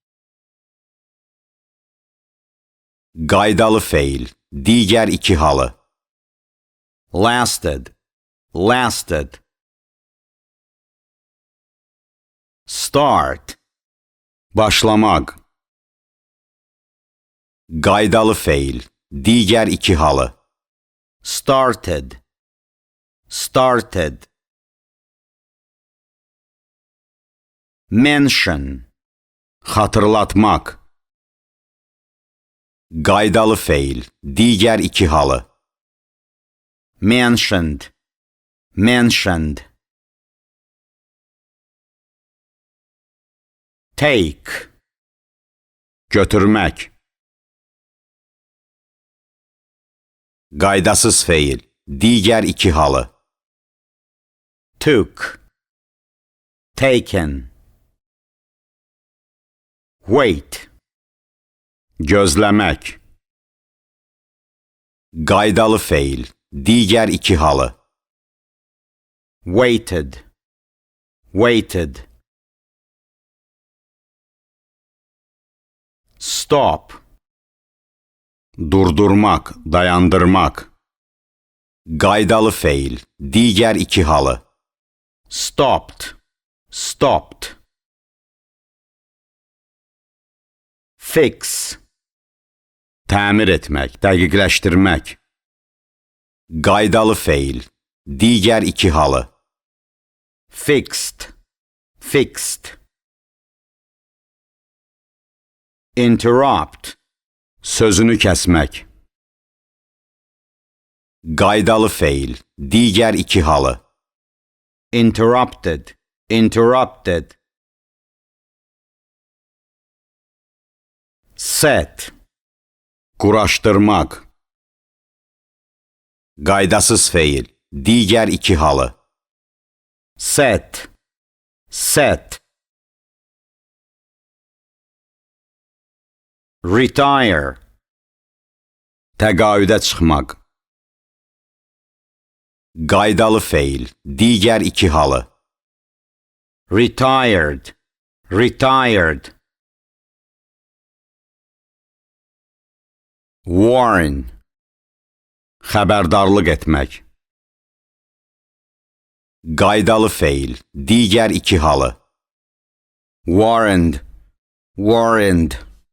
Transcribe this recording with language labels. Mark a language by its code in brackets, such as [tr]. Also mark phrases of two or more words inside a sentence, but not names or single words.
[az] Qaydalı feil, digər iki halı. [en] Lasted, lasted. [az] Start, başlamaq. Qaydalı feil, digər iki halı. [en] Started, started. Mention, [az] xatırlatmaq. Qaydalı feil, digər iki halı. [en] Mentioned, mentioned. Take, [az] götürmək. Qaydasız feil, digər iki halı. [en] Took, taken. Wait, [az] gözləmək. Qaydalı feil, digər iki halı. [en] Waited, waited. Stop, [az] durdurmaq, dayandırmaq. Qaydalı feil, digər iki halı. [en] Stopped, stopped. Fix, [az] təmir etmək, dəqiqləşdirmək. Qaydalı feil, digər iki halı. [en] Fixed, fixed. Interrupt, [az] sözünü kəsmək. Qaydalı feil, digər iki halı. [en] Interrupted, interrupted. [az] Set, quraşdırmaq. Qaydasız feil, digər iki halı. [en] Set, set. Retire. [az] Təqaüdə çıxmaq. Qaydalı feil. Digər iki halı. [en] Retired. Retired. Warn. [az] Xəbərdarlıq etmək. Qaydalı feil. Digər iki halı. [en] Warned. Warned.